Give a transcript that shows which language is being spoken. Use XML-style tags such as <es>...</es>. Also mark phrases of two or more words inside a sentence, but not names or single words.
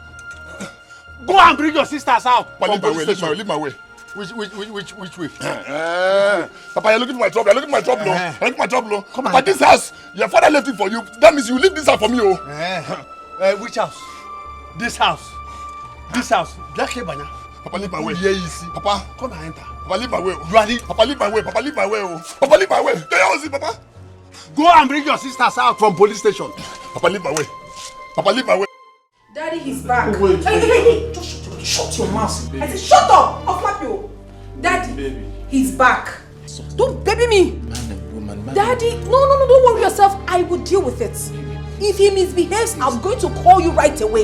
<en>Go and bring your sisters out. Papa, leave my way. Which way? Papa, you're looking for my trouble. You're looking for my trouble. You're looking for my trouble. But this house, your father left it for you. That means you leave this house for me. Which house? This house. This house. Papa, leave my way. Yeah, you see. Papa, come and enter. Papa, leave my way. Papa, leave my way. Papa, leave my way. Papa, leave my way. Can you see, Papa? Go and bring your sisters out from police station. Papa, leave my way. Papa, leave my way. Daddy, he's back. Wait. Hey. Just shut your mouth. I said, shut up. I'll slap you. Daddy, baby. He's back. Don't baby me. Man. Daddy, no, don't worry yourself. I will deal with it. If he misbehaves, I'm going to call you right away.</en>